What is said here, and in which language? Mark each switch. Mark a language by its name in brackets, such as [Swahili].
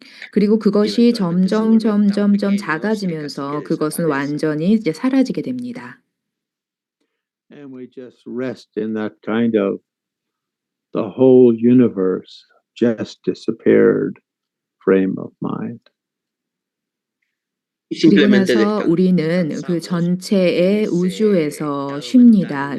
[Korean] 그리고 그것이 점점 작아지면서 그것은 완전히 이제 사라지게 됩니다. [English] And we just rest in that kind of the whole universe just disappeared frame of mind. [Korean] 그리고 나서 우리는 그 전체의 우주에서 쉽니다.